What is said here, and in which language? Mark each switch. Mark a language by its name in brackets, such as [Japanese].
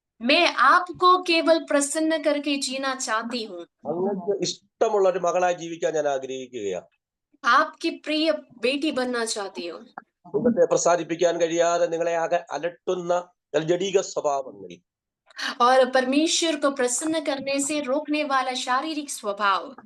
[Hindi] मैं आपको केवल प्रसन्न करके जीना चाहती हूँ। [Malayalam] അങ്ങക്ക് ഇഷ്ടമുള്ള ഒരു മകളായി ജീവിക്കാൻ ഞാൻ ആഗ്രഹിക്കുകയാണ്. [Hindi] आपकी प्रिय बेटी बनना चाहती हूँ। [Malayalam] ദൈവത്തെ പ്രസാദിപ്പിക്കാൻ കഴിയാതെ നിങ്ങളെ അലട്ടുന്ന ജഡിക സ്വഭാവങ്ങൾ, [Hindi] और परमेश्वर को प्रसन्न करने से रोकने वाला शारीरिक स्वभाव,